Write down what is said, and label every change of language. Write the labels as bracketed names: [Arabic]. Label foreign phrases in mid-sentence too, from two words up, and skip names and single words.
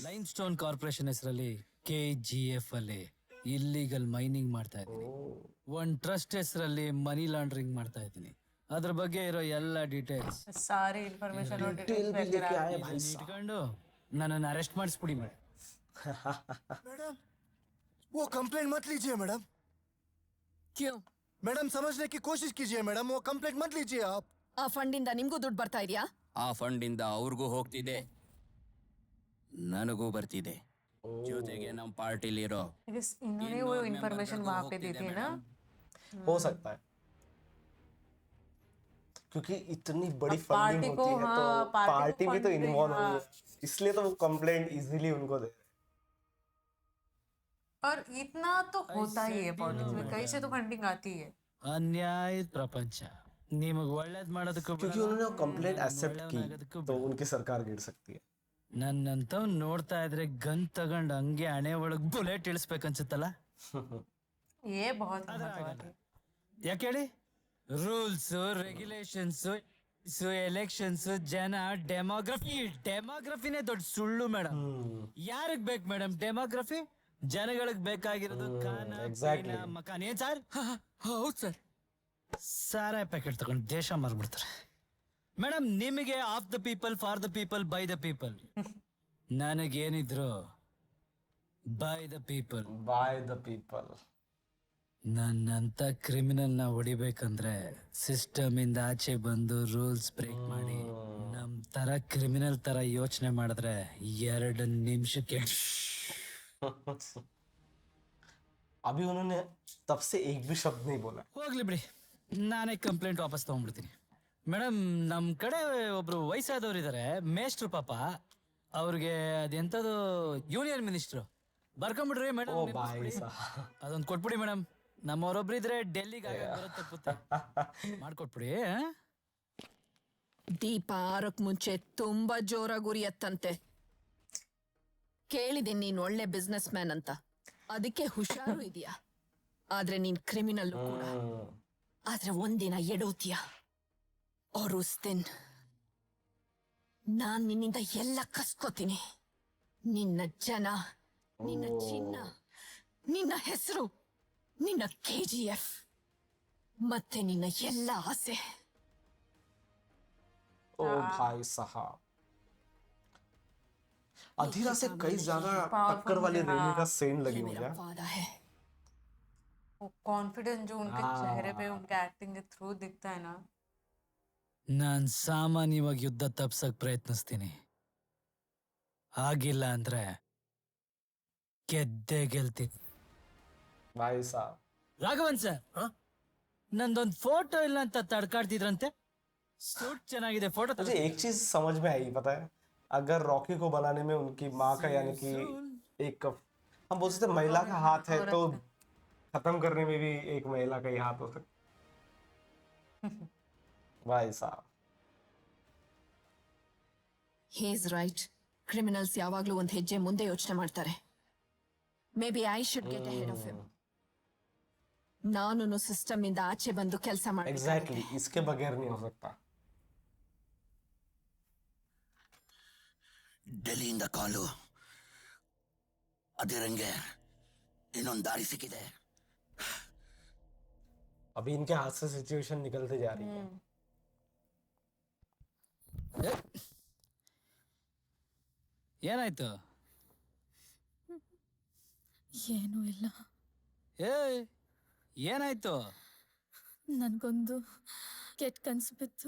[Kannada] ಲೈಮ್ ಸ್ಟೋನ್ ಕಾರ್ಪೊರೇಷನ್ ಹೆಸರಲ್ಲಿ KGF ಅಲ್ಲಿ [English] illegal mining [Kannada] ಮಾಡ್ತಾ ಇದ್ದೀನಿ. ಒಂದ್ ಟ್ರಸ್ಟ್ ಹೆಸರಲ್ಲಿ [English] money laundering [Kannada] ಮಾಡ್ತಾ ಇದ್ದೀನಿ. ಅದ್ರ ಬಗ್ಗೆ ಇರೋ ಎಲ್ಲ ಡೀಟೇಲ್ಸ್ [English] sorry information [Kannada] ಇಟ್ಕೊಂಡು ನನ್ನನ್ನು ಅರೆಸ್ಟ್ ಮಾಡಿಸ್ಬಿಡಿ ಮೇಡಮ್. [Hindi] मैडम वो कंप्लेंट मत लीजिए मैडम. क्यों? मैडम समझने की कोशिश कीजिए मैडम, वो कंप्लेंट मत लीजिए आप. [Kannada] ಆ ಫಂಡ್ ಇಂದ ನಿಮ್ಗೂ ದುಡ್ಡು ಬರ್ತಾ ಇದೆಯಾ? ಆ ಫಂಡ್ ಇಂದ ಅವ್ರಿಗೂ ಹೋಗ್ತಿದೆ, ನನಗೂ ಬರ್ತಿದೆ. ಜೊತೆಗೆ ನಮ್ಮ ಪಾರ್ಟಿಲಿರೋ [Hindi] इन्होंने वो इन्फॉर्मेशन वहाँ पे दी थी ना. हो सकता है, क्योंकि इतनी बड़ी फंडिंग होती है तो पार्टी भी तो इन्वॉल्व हुई है, इसलिए तो वो कंप्लेंट इजीली उनको दे. और इतना तो होता ही है पॉलिटिक्स में, कहीं से तो फंडिंग आती है. [Kannada] ಅನ್ಯಾಯದ ಪ್ರಪಂಚ. ನಿಮಗೆ ಒಳ್ಳೇದ್ ಮಾಡೋದಕ್ಕೂ [Hindi] क्योंकि उन्होंने वो कंप्लेंट एक्सेप्ट की तो उनकी सरकार गिर सकती है. [Kannada] ನನ್ನಂತ ನೋಡ್ತಾ ಇದ್ರೆ ಗನ್ ತಗೊಂಡ್ ಹಂಗೆ ಹಣೆ ಒಳಗ್ ಬುಲೆಟ್ ಇಳಿಸ್ಬೇಕನ್ಸುತ್ತಲ್ಲ. [Hindi] ये बहुत गलत है. [Kannada] ಯಾಕೆ ಹೇಳಿ? [English] rules, regulations, elections, [Kannada] ಜನ, ಡೆಮೋಗ್ರಫಿನೇ ದೊಡ್ಡ ಸುಳ್ಳು ಮೇಡಮ್. ಯಾರಿಗ್ ಬೇಕು ಮೇಡಮ್ ಡೆಮೋಗ್ರಫಿ? ಜನಗಳಿಗೆ ಬೇಕಾಗಿರೋದು ಮಕಾನ್. ಏನ್ ಸರ್? ಹೌದು ಸರ್. ಸಾರಾ ಪ್ಯಾಕೆಟ್ ತಗೊಂಡು ದೇಶ ಮಾರ್ಬಿಡ್ತಾರೆ ಮೇಡಮ್. ನಿಮಗೆ [English] of the people, for the people, by the people. [Kannada] ನನಗೇನಿದ್ರು [English] by the people. [Kannada] ನನ್ನಂತ ಕ್ರಿಮಿನಲ್ ನ ಹೊಡಿಬೇಕಂದ್ರೆ ಸಿಸ್ಟಮ್ ಇಂದ ಆಚೆ ಬಂದು [English] rules break [Kannada] ಮಾಡಿ ನಮ್ ತರ ಕ್ರಿಮಿನಲ್ ತರ ಯೋಚನೆ ಮಾಡಿದ್ರೆ 2 ನಿಮಿಷಕ್ಕೆ. [Hindi] अभी उन्होंने तब से एक भी शब्द नहीं बोला. [Kannada] ಹೋಗ್ಲಿ ಬಿಡಿ, ನಾನೇ ಕಂಪ್ಲೇಂಟ್ ವಾಪಸ್ ತಗೊಂಡ್ಬಿಡ್ತೀನಿ. ಮೇಡಮ್, ನಮ್ ಕಡೆ ಒಬ್ರು ವಯಸ್ಸಾದವ್ರು ಇದಾರೆ, ಮೇಷ್ಟ್ರು ಪಾಪ. ಅವ್ರಿಗೆ ಅದೆಂತದು [English] Union Minister [Kannada] ಬರ್ಕೊಂಡ್ಬಿಡ್ರಿ ಮೇಡಮ್. ಅದೊಂದು ಕೊಟ್ಬಿಡಿ ಮೇಡಮ್. ನಮ್ಮವ್ರೊಬ್ರು ಇದ್ರೆ ಡೆಲ್ಲಿಗೆ ತಪ್ಪುತ್ತೆ, ಮಾಡ್ಕೊಟ್ಬಿಡಿ. ದೀಪ ಆರಕ್ ಮುಂಚೆ ತುಂಬಾ ಜೋರಾಗಿ ಉರಿಯತ್ತಂತೆ. ಕೇಳಿದೀನಿ ನೀನ್ ಒಳ್ಳೆ [English] business man [Kannada] ಅಂತ, ಅದಕ್ಕೆ ಹುಷಾರು ಇದೆಯಾ. ಆದ್ರೆ ನೀನ್ ಕ್ರಿಮಿನಲ್ ಕೂಡ. ಆದ್ರೆ ಒಂದಿನ ಎಡೋತೀಯ. [Hindi] और उस दिन [Kannada] ನಾನ್ ನಿನ್ನಿಂದ ಎಲ್ಲ ಕಸ್ಕೋತೀನಿ. ನಿನ್ನ ಜನ, ನಿನ್ನ ಚಿನ್ನ, ನಿನ್ನ ಹೆಸರು, ನಿನ್ನ KGF ಮತ್ತೆ ನಿನ್ನ ಎಲ್ಲ ಆಸೆ. [Hindi] ओ भाई साहब, अधीरा से कई ज्यादा टक्कर वाली रेलवे का सेन लगी हुई है. वो कॉन्फिडेंस जो उनके चेहरे पे, उनके एक्टिंग के थ्रू दिखता है ना. [Kannada] ನಾನ್ ಸಾಮಾನ್ಯವಾಗಿ ಯುದ್ಧ ತಪ್ಸಕ್ ಪ್ರಯತ್ನಿಸ್ತೀನಿ. ಆಗಿಲ್ಲ ಅಂದ್ರೆ ಗೆದ್ದೇ ಗೆಲ್ತೀನಿ. [Hindi] भाई साहब, [Kannada] ರಾಘವನ್ ಸರ್, ನಂದೊಂದು ಫೋಟೋ ಇಲ್ಲ ಅಂತ ತಡ್ಕಾಡ್ತಿದ್ರಂತೆ. सूट ಚೆನ್ನಾಗಿದೆ, [Hindi] फोटो. मुझे एक चीज समझ में आई, पता है, अगर रॉकी को बनाने में उनकी माँ का यानी कि एक, हम बोल सकते महिला का हाथ है, तो खत्म करने में भी एक महिला का ही हाथ हो सकता. भाई साहब, [English] he is right. [Kannada] ಕ್ರಿಮಿನಲ್ಸ್ ಯಾವಾಗ್ಲೂ ಒಂದು ಹೆಜ್ಜೆ ಮುಂದೆ ಯೋಚನೆ ಮಾಡ್ತಾರೆ. [English] Maybe I should get ahead of him. [Kannada] ನಾನು ಸಿಸ್ಟಮ್ ಇಂದ ಆಚೆ ಬಂದು ಕೆಲಸ ಮಾಡಿ. [Hindi] एग्जैक्टली, इसके बगैर नहीं हो सकता. [Kannada] ಡೆಲ್ಲಿಯಿಂದ ಕಾಲು, ಅದಿರಂಗೆ ಇನ್ನೊಂದು ದಾರಿ ಸಿಕ್ಕಿದೆ. [Hindi] अभी इनके हाथ से सिचुएशन निकलते जा रही है. [Kannada] ಏನಾಯ್ತು? ಏನೂ ಇಲ್ಲ. ಏನಾಯ್ತು? ನನಗೊಂದು ಕೆಟ್ಟ ಕನಸು ಬಿತ್ತು.